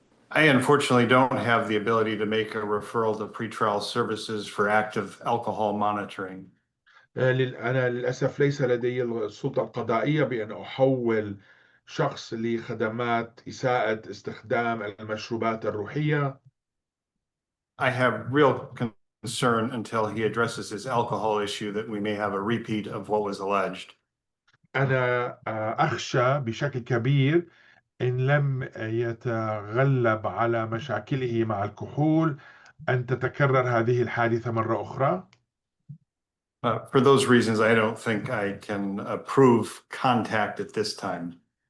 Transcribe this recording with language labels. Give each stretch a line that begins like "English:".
English: I unfortunately don't have the ability to make a referral to pretrial services for active alcohol monitoring.
Arabic: أنا للأسف ليس لدي السلطة القضائية بأن أحول شخص لخدمات إساءة استخدام المشروبات الروحية.
English: I have real concern until he addresses his alcohol issue that we may have a repeat of what was alleged.
Arabic: أنا أخشى بشكل كبير إن لم يتغلب على مشاكله مع الكحول أن تتكرر هذه الحادثة مرة أخرى.
English: For those reasons, I don't think I can approve contact at this time.